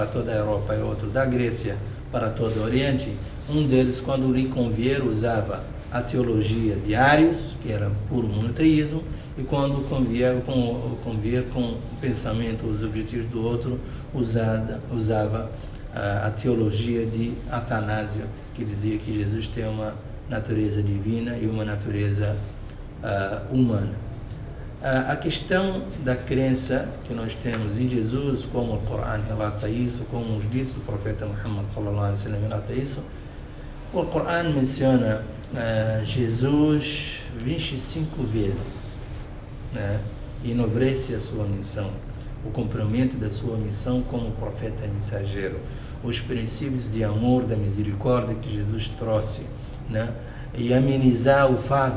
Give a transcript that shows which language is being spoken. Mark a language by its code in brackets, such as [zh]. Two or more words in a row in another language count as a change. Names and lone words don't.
[pt] toda a Europa e outro da Grécia para todo o Oriente, um deles, quando lhe convier, usava a teologia de Arius, que era puro monoteísmo, e quando convier com o pensamento, os objetivos do outro, usava a teologia de Atanásio, que dizia que Jesus tem uma natureza divina e uma natureza humana. A questão da crença que nós temos em Jesus, como o Corão relata isso, como os ditos do profeta Muhammad [ar] صلى الله عليه وسلم [pt] relata isso, o Corão menciona Jesus 25 vezes, né, e enobrece a sua missão, o cumprimento da sua missão como profeta mensageiro, os princípios de amor, da misericórdia que Jesus trouxe, né, e amenizar o fardo.